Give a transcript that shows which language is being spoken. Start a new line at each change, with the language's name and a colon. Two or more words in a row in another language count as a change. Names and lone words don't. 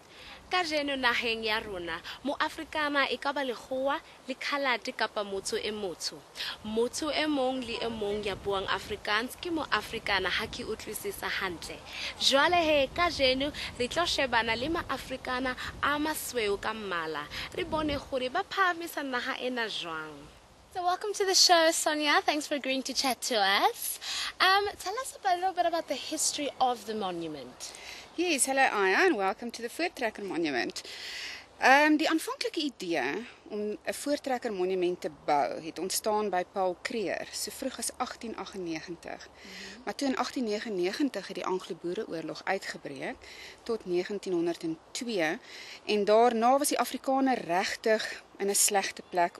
Southern Sotho: Ka jeno naheng ya rona, Mo-Afrikaner e ka ba lekgowa le khalate kapa motho e motsho. Motho e mong le e mong ya buang Afrikaans ke Mo-Afrikaner ha ke utlwisisa hantle. Jwale he, ka jeno re tlo shebana le Ma-Afrikaner a masweu ka mmala. Re bone gore ba phahamisa naha ena jwang.
English: So welcome to the show, Sonia. Thanks for agreeing to chat to us. Tell us a little bit about the history of the monument. Yes, hello Aya, and welcome to the Voortrekker Monument.
Afrikaans: Die aanvanklike idee om 'n Voortrekker Monument te bou het ontstaan by Paul Kruger, so vroeg as 1898. Maar toe in 1899 het die Anglo-Boereoorlog uitgebreek tot 1902 en daarna was die Afrikaner regtig in 'n slegte plek.